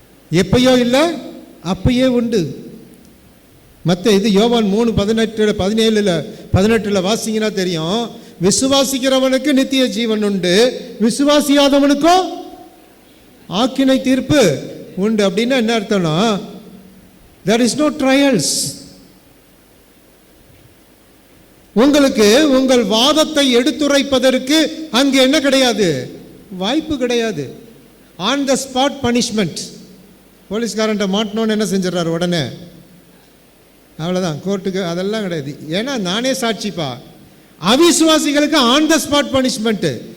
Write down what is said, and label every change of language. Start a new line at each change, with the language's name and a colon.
Tamil: எப்பயோ இல்லை, அப்பயே உண்டு. இது யோவான் 3:17 வாசிங்கன்னா தெரியும். விசுவாசிக்கிறவனுக்கு நித்திய ஜீவன் உண்டு, விசுவாசியாதவனுக்கோ ஆக்கினை தீர்ப்பு உண்டு. அப்படின்னா என்ன அர்த்தம்னா,
English: there is no trials.
Tamil: உங்களுக்கு உங்கள் வாதத்தை எடுத்துரைப்பதற்கு அங்கு என்ன கிடையாது? வாய்ப்பு கிடையாது.
English: On the spot punishment.
Tamil: போலீஸ்காரன்ட்ட மாட்டணும்னு என்ன செஞ்சிடறாரு? உடனே அவ்வளோதான், கோர்ட்டுக்கு அதெல்லாம் கிடையாது. ஏன்னா நானே சாட்சிப்பா. அவிசுவாசிகளுக்கு
English: On the spot punishment.